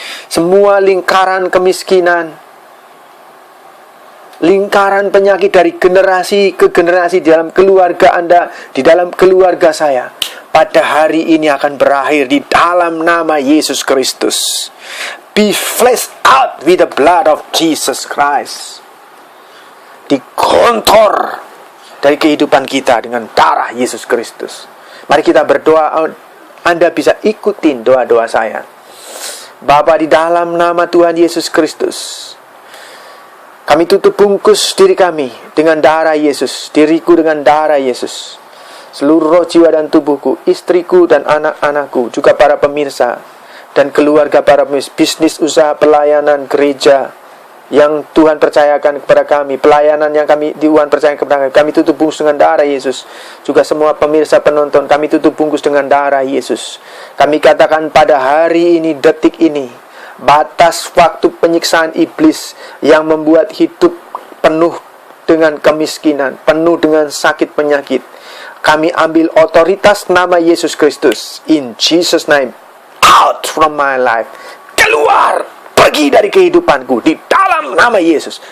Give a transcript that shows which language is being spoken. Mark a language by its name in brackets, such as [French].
[Indonesian] Semua lingkaran kemiskinan, lingkaran penyakit dari generasi ke generasi di dalam keluarga Anda, di dalam keluarga saya, pada hari ini akan berakhir di dalam nama Yesus Kristus. [English] Be fleshed out with the blood of Jesus Christ. [Indonesian] Dikontor dari kehidupan kita dengan darah Yesus Kristus. Mari kita berdoa. Anda bisa ikutin doa-doa saya. Bapa, di dalam nama Tuhan Yesus Kristus, kami tutup bungkus diri kami dengan darah Yesus, diriku dengan darah Yesus, seluruh roh, jiwa, dan tubuhku, istriku dan anak-anakku, juga para pemirsa dan keluarga, para bisnis, usaha, pelayanan, gereja yang Tuhan percayakan kepada kami, pelayanan yang Tuhan percayakan kepada kami tutup bungkus dengan darah Yesus. Juga semua pemirsa, penonton, kami tutup bungkus dengan darah Yesus. Kami katakan pada hari ini, detik ini, batas waktu penyiksaan iblis yang membuat hidup penuh dengan kemiskinan, penuh dengan sakit penyakit, kami ambil otoritas nama Yesus Kristus. [English] In Jesus' name, out from my life. [Indonesian] Keluar, pergi dari kehidupanku di dalam nama Yesus.